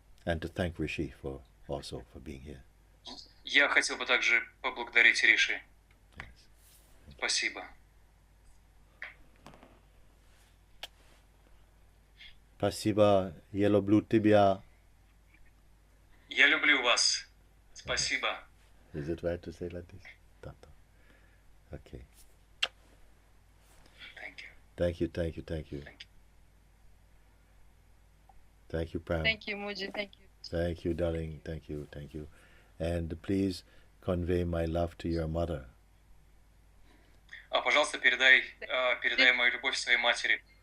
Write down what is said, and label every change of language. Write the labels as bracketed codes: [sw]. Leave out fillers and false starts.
[en] And to thank Rishi also for being here. [ru] Я хотел бы также поблагодарить Риши. [en] Yes. [ru] Спасибо. Спасибо, я люблю тебя. Я люблю вас. Спасибо. [en] Is it right to say like this? Okay. Thank you. Thank you, thank you, thank you. Thank you, Pram. Thank you, Mooji. Thank you. Thank you, darling. Thank you, thank you. And please convey my love to your mother. [ru] Пожалуйста, передай мою любовь своей матери.